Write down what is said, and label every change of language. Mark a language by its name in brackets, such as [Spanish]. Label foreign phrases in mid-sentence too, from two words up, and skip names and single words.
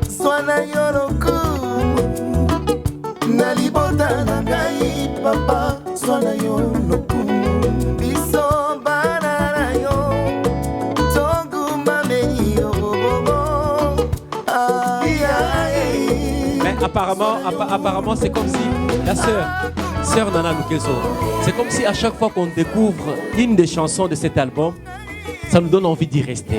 [Lingala] Swana yo lokumu na libota na ngai papa swana yo lokumu biso bana na yo tonguma meni yo [French] Mais apparemment c'est comme si la sœur Nana Lukezo, c'est comme si à chaque fois qu'on découvre une des chansons de cet album, ça nous donne envie d'y rester.